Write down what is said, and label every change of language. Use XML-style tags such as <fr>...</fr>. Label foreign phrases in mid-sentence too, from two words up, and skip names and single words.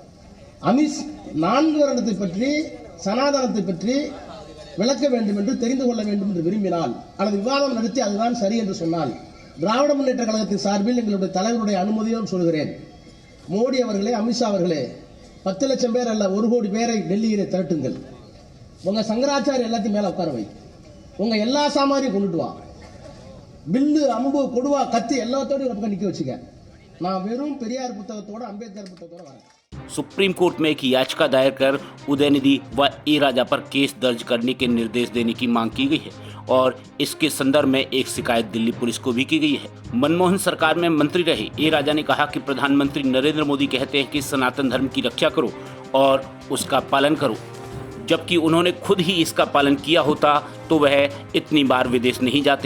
<ta>4 வருடத்தை பற்றி சனாதனத்தை பற்றி விளக்க வேண்டும் என்று, தெரிந்து கொள்ள வேண்டும் என்று விரும்பினால் அல்லது விவாதம் நடத்தி அதுதான் சரி என்று சொன்னால், திராவிட முன்னேற்ற கழகத்தின் சார்பில் எங்களுடைய தலைவருடைய அனுமதியோடு சொல்கிறேன், மோடி அவர்களே, அமித்ஷா அவர்களே, 10 லட்சம் பேர் அல்ல 1 கோடி பேரை டெல்லியிலே திரட்டுங்கள். உங்க சங்கராச்சாரிய எல்லாத்தையும் மேல உட்கார வை. உங்க எல்லா சாமானியும் கொண்டுட்டு வா. பில்லு, அம்பு, கொடுவா, கத்தி எல்லாத்தோடு ஒரு பக்கம் நிக்க வச்சுக்க. நான் வெறும் பெரியார் புத்தகத்தோட அம்பேத்கர் புத்தகத்தோட வரேன்।</ta> <hi>सुप्रीम कोर्ट में एक याचिका दायर कर उदयनिधि व ए राजा पर केस दर्ज करने के निर्देश देने की मांग की गई है और इसके संदर्भ में एक शिकायत दिल्ली पुलिस को भी की गई है। मनमोहन सरकार में मंत्री रहे ए राजा ने कहा कि प्रधानमंत्री नरेंद्र मोदी कहते हैं कि सनातन धर्म की रक्षा करो और उसका पालन करो, जबकि उन्होंने खुद ही इसका पालन किया होता तो वह इतनी बार विदेश नहीं जाते।</hi>